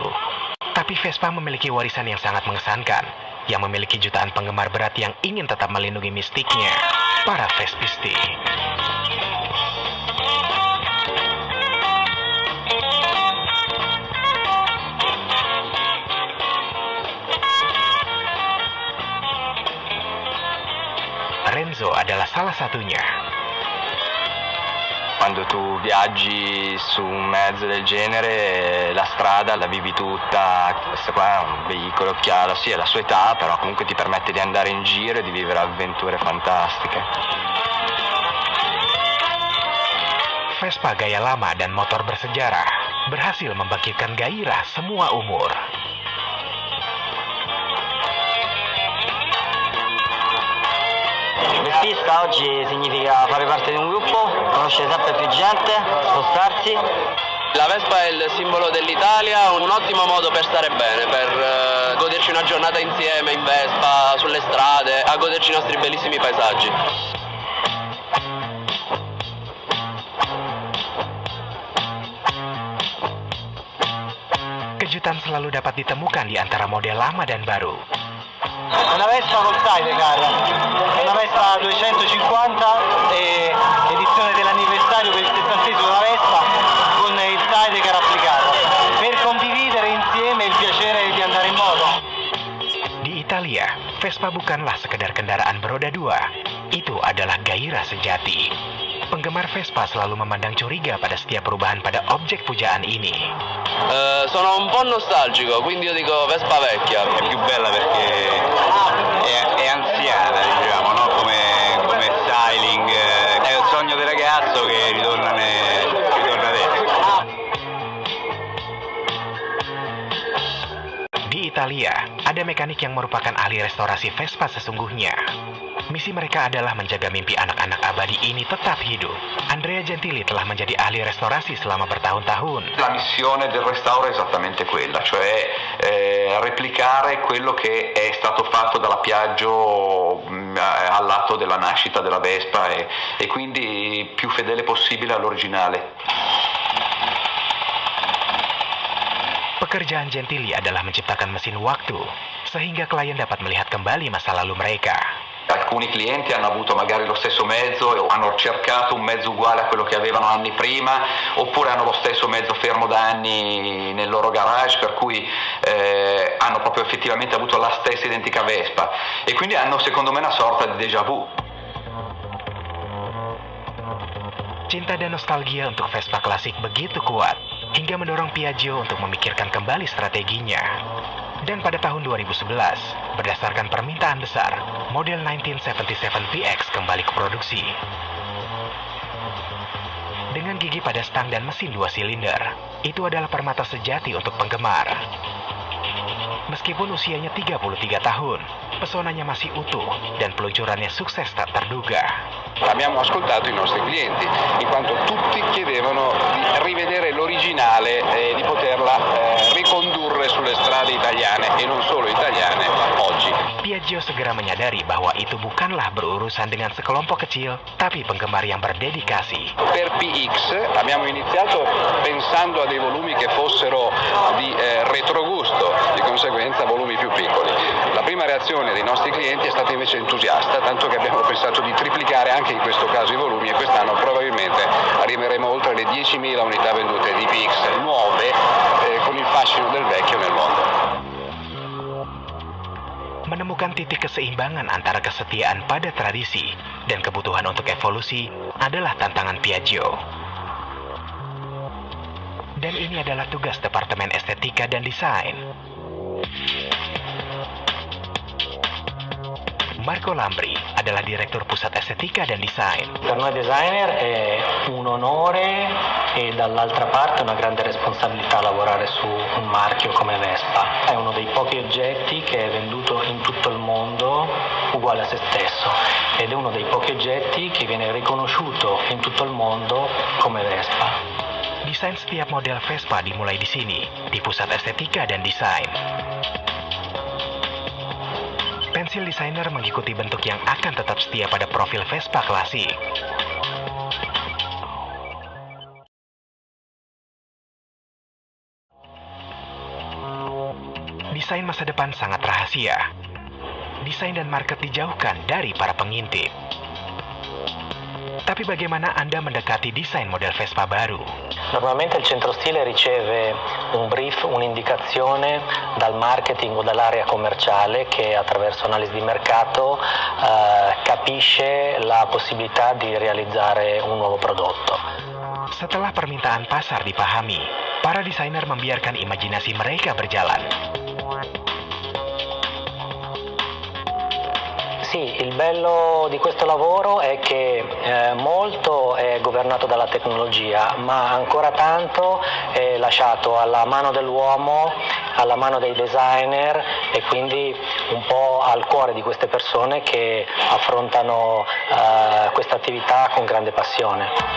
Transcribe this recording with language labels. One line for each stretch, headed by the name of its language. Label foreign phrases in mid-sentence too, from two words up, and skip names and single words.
Indonesian: Tapi Vespa memiliki warisan yang sangat mengesankan, yang memiliki jutaan penggemar berat yang ingin tetap melindungi mistiknya, para Vespisti. Renzo adalah salah satunya.
Italian: Quando tu viaggi su un mezzo del genere, la strada la vivi tutta. Questo qua è un veicolo che ha sì, la sua età, però comunque ti permette di andare in giro e di vivere avventure fantastiche.
Indonesian: Vespa gaya lama dan motor bersejarah berhasil membangkitkan gairah semua umur.
Italian: Vespista oggi significa fare parte di un gruppo, conoscere sempre più gente, spostarsi. La Vespa è il simbolo dell'Italia, un ottimo modo per stare bene, per goderci una giornata insieme in Vespa, sulle strade, a goderci i nostri bellissimi paesaggi.
Indonesian: Kejutan selalu dapat ditemukan di antara model lama dan baru.
Italian: Una Vespa col sidecar, una Vespa 250 e edizione dell'anniversario per il 70esimo della Vespa con il sidecar applicato, per condividere insieme il piacere di andare in moto.
Indonesian: Di Italia, Vespa bukanlah sekedar kendaraan beroda dua, itu adalah gairah sejati. Penggemar Vespa selalu memandang curiga pada setiap perubahan pada objek pujaan ini.
Italian: Sono un po' nostalgico, quindi io dico Vespa vecchia. È più bella perché è anziana, diciamo, no? Come styling. È il sogno del ragazzo che ritorna adesso.
Indonesian: Di Italia, ada mekanik yang merupakan ahli restorasi Vespa sesungguhnya. Misi mereka adalah menjaga mimpi anak-anak abadi ini tetap hidup. Andrea Gentili telah menjadi ahli restorasi selama bertahun-tahun.
Italian: La missione del restauro è esattamente quella, cioè replicare quello che è stato fatto dalla Piaggio all'atto della nascita della Vespa e quindi più fedele possibile all'originale.
Indonesian: Pekerjaan Gentili adalah menciptakan mesin waktu, sehingga klien dapat melihat kembali masa lalu mereka.
Italian: Alcuni clienti hanno avuto magari lo stesso mezzo e hanno cercato un mezzo uguale a quello che avevano anni prima, oppure hanno lo stesso mezzo fermo da anni nel loro garage, per cui hanno proprio effettivamente avuto la stessa identica Vespa e quindi hanno secondo me una sorta di
French: déjà vu.
Indonesian: Cinta dan nostalgia untuk Vespa klasik begitu kuat, hingga mendorong Piaggio untuk memikirkan kembali strateginya. Dan pada tahun 2011, berdasarkan permintaan besar, model 1977 PX kembali ke produksi. Dengan gigi pada stang dan mesin 2 silinder, itu adalah permata sejati untuk penggemar. Meskipun usianya 33 tahun, pesonanya masih utuh dan peluncurannya sukses tak terduga.
Italian: Abbiamo ascoltato i nostri clienti, in quanto tutti chiedevano di rivedere l'originale e di poterla ricondurre sulle strade italiane e non solo italiane oggi.
Indonesian: Piaggio segera menyadari bahwa itu bukanlah berurusan dengan sekelompok kecil, tapi penggemar yang berdedikasi.
Italian: Per PX abbiamo iniziato pensando a dei volumi che fossero di retrogusto, di conseguenza volumi più piccoli. La prima reazione dei nostri clienti è stata invece entusiasta, tanto che abbiamo pensato di triplicare anche in questo caso i volumi e quest'anno probabilmente arriveremo oltre le 10.000 unità vendute di PX nuove con il fascino del vecchio nel mondo.
Indonesian: Menemukan titik keseimbangan antara kesetiaan pada tradisi dan kebutuhan untuk evolusi adalah tantangan Piaggio. Dan ini adalah tugas Departemen Estetika dan Desain. Marco Lambri adalah Direktur Pusat Estetika dan Desain.
Italian: Per noi designer è un onore e dall'altra parte una grande responsabilità lavorare su un marchio come Vespa. È uno dei pochi oggetti che è venduto in tutto il mondo uguale a se stesso ed è uno dei pochi oggetti che viene riconosciuto in tutto il mondo come Vespa.
Indonesian: Desain setiap model Vespa dimulai di sini, di Pusat Estetika dan Desain. Pensil desainer mengikuti bentuk yang akan tetap setia pada profil Vespa klasik. Desain masa depan sangat rahasia. Desain dan market dijauhkan dari para pengintip. Tapi bagaimana Anda mendekati desain model Vespa baru?
Italian: Normalmente il centro stile riceve un brief, un'indicazione dal marketing o dall'area commerciale che attraverso analisi di mercato capisce la possibilità di realizzare un nuovo prodotto.
Indonesian: Setelah permintaan pasar dipahami, para desainer membiarkan imajinasi mereka berjalan.
Italian: Sì, il bello di questo lavoro è che molto è governato dalla tecnologia, ma ancora tanto è lasciato alla mano dell'uomo, alla mano dei designer e quindi un po' al cuore di queste persone che affrontano questa attività con grande passione.